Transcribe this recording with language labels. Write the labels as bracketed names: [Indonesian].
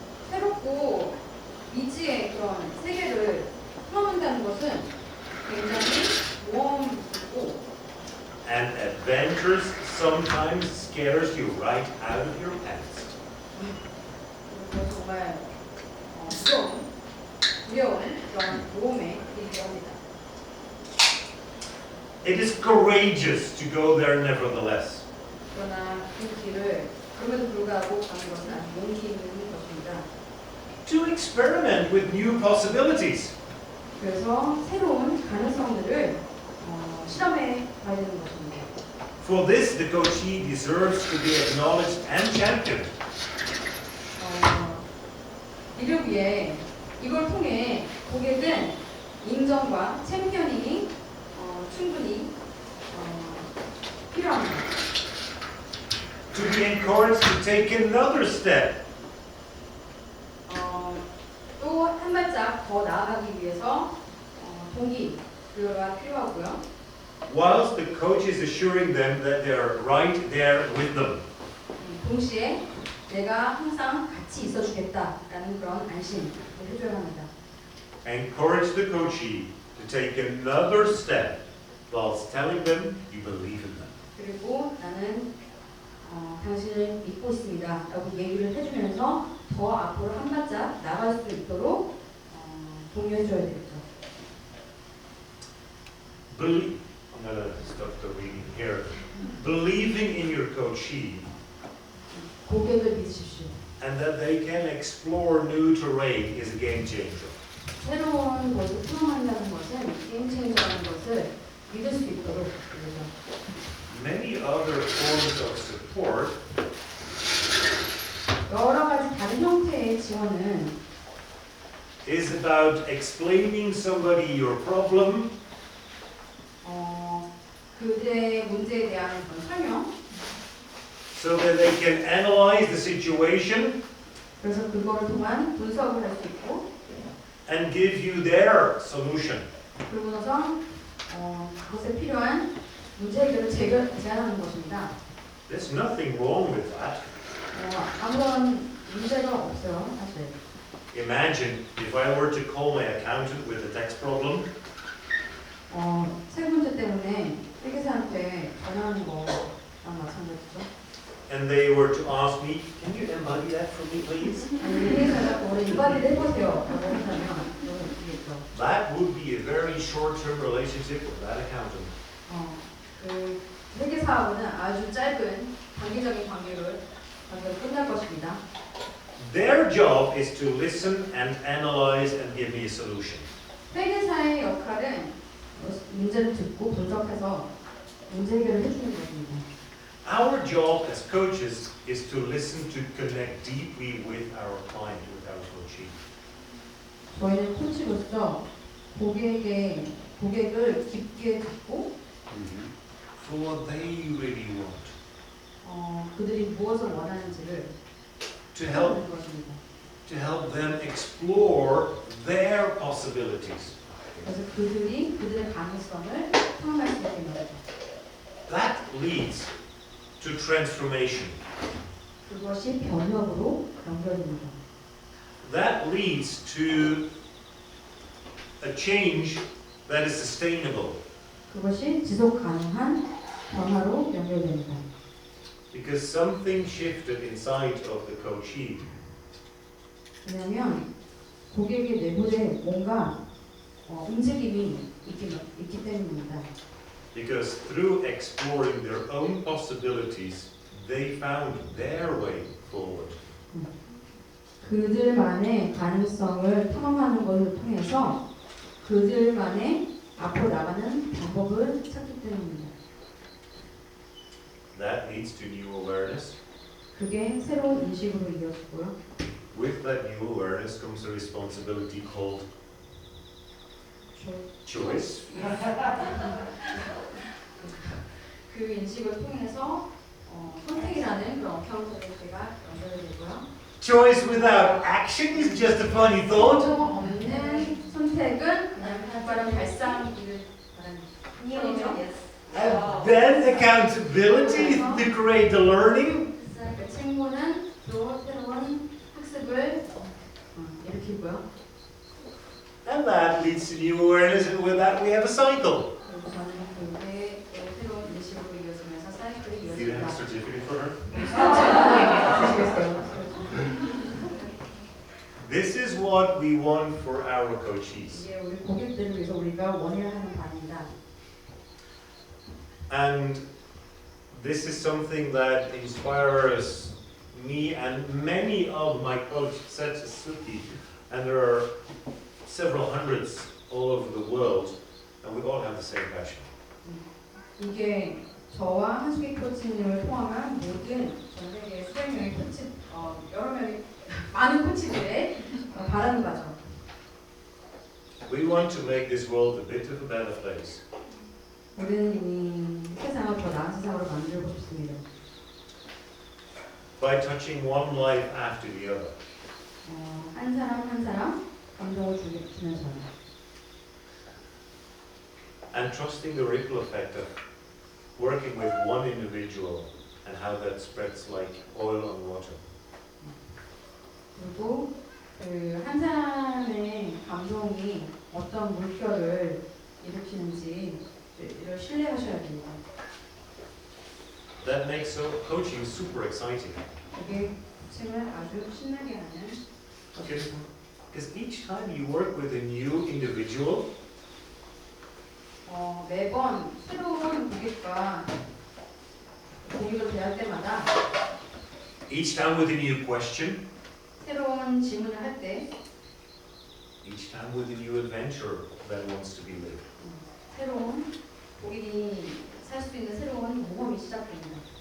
[Korean] 새롭고 미지의 그런 세계를 탐험한다는 것은 굉장히 모험이고 [English] And adventures sometimes scares you right out of your pants. [Korean] 그리고 정말 두려운 그런 모험에 이르게 합니다. [English] It is courageous to go there nevertheless. [Korean] 그러나 그 길을 그럼에도 불구하고 가는 것은 아주 용기 있는 것입니다. [English] To experiment with new possibilities. [Korean] 그래서 새로운 가능성들을 실험해 봐야 되는 것입니다. [English] For this, the coachee deserves to be acknowledged and championed. [Korean] 이를 위해 이걸 통해 고객은 인정과 챔피언이 충분히 필요합니다. [English] To be encouraged to take another step. [Korean] 또 한 발짝 더 나아가기 위해서 동기가 필요하고요. [English] Whilst the coach is assuring them that they are right there with them. [Korean] 동시에 내가 항상 같이 있어주겠다라는 그런 안심을 해줘야 합니다. [English] Encourage the coachee to take another step whilst telling them you believe in them. [Korean] 그리고 나는 당신을 믿고 있습니다 라고 얘기를 해주면서 더 앞으로 한 발짝 나갈 수 있도록 독려해줘야 되겠죠. [English] I'm going to stop the reading here. Believing in your coachee [Korean] 고객을 믿으십시오. [English] and that they can explore new terrain is a game changer. [Korean] 새로운 것을 탐험한다는 것은 게임 체인저라는 것을 믿을 수 있도록 그러죠. [English] Many other forms of support [Korean] 여러 가지 다른 형태의 지원은 [English] is about explaining somebody your problem [Korean] 그들의 문제에 대한 그런 설명, [English] so that they can analyze the situation [Korean] 그래서 그거를 통한 분석을 할 수 있고, [English] and give you their solution. [Korean] 그리고 나서 그것에 필요한 문제 해결을 제안하는 것입니다. [English] There's nothing wrong with that. [Korean] 아무런 문제가 없어요, 사실. [English] Imagine if I were to call my accountant with a tax problem [Korean] 세 문제 때문에 회계사한테 전화하는 거랑 마찬가지죠. [English] and they were to ask me, can you embody that for me, please? [Korean] 아니, 회계사가 그거를 이바디를 해보세요 라고 한다면 그건 어떻겠죠. [English] That would be a very short-term relationship with that accountant. 그 [Korean] 회계사하고는 아주 짧은 단기적인 관계로 끝날 것입니다. [English] Their job is to listen and analyze and give me a solution. [Korean] 회계사의 역할은 문제를 듣고 분석해서 문제 해결을 해주는 것입니다. [English] Our job as coaches is to listen, to connect deeply with our client, with our coachee. [Korean] 저희는 코치로서 고객을 깊게 듣고 [English] For what they really want. [Korean] 그들이 무엇을 원하는지를 [English] To help, [Korean] 찾는 것입니다. [English] to help them explore their possibilities. [Korean] 그래서 그들의 가능성을 탐험할 수 있게 합니다. [English] That leads to transformation. [Korean] 그것이 변혁으로 연결됩니다. [English] That leads to a change that is sustainable. [Korean] 그것이 지속 가능한 변화로 연결됩니다. [English] Because something shifted inside of the coachee. [Korean] 왜냐하면 고객의 내부에 뭔가 움직임이 있기 때문입니다. [English] Because through exploring their own possibilities, they found their way forward. [Korean] 그들만의 가능성을 탐험하는 것을 통해서 그들만의 앞으로 나가는 방법을 찾기 때문입니다. [English] That leads to new awareness. [Korean] 그게 새로운 인식으로 이어지고요. [English] With that new awareness comes a responsibility called choice. [Korean] 그 인식을 통해서 선택이라는 그런 어카운터빌리티가 연결되고요. [English] Choice without action is just a funny thought. [Korean] 행동 없는 선택은 그냥 발빠른 발상이길 바라는 뿐이죠. [English] And then accountability to create the learning. [Korean] 그 책무는 또 새로운 학습을 일으키고요. [English] And that leads to new awareness, and with that we have a cycle. [Korean] 그리고 저는 그게 새로운 인식으로 이어지면서 사이클이 [English] Do you have a [Korean] 이어집니다. [English] certificate for her? [Korean] 아시겠어요? [English] This is what we want for our coaches. [Korean] 이게 우리 고객들을 위해서 우리가 원해야 하는 바입니다. [English] And this is something that inspires me and many of my coaches, such as Suki, and there are several hundreds all over the world, and we all have the same passion. [Korean] 이게 저와 한수기 코치님을 포함한 모든 전 세계 수백 명의 코치, 여러 명의 많은 코치들의 바라는 바죠. [English] We want to make this world a bit of a better place. [Korean] 우리는 이 세상을 더 나은 세상으로 만들고 싶습니다. [English] By touching one life after the other. [Korean] 한 사람 한 사람 감동을 주면서 [English] And trusting the ripple effect of working with one individual and how that spreads like oil on water. [Korean] 그리고 그 한 사람의 감동이 어떤 물결을 일으키는지 이를 신뢰하셔야 됩니다. [English] That makes coaching super exciting. [Korean] 이게 코칭을 아주 신나게 하는 것입니다. [English] Because each time you work with a new individual, [Korean] 매번 새로운 고객과 고객을 대할 때마다 [English] each time with a new question, [Korean] 새로운 질문을 할 때 [English] each time with a new adventure that wants to be lived. [Korean] 새로운 고객이 살 수 있는 새로운 모험이 시작됩니다.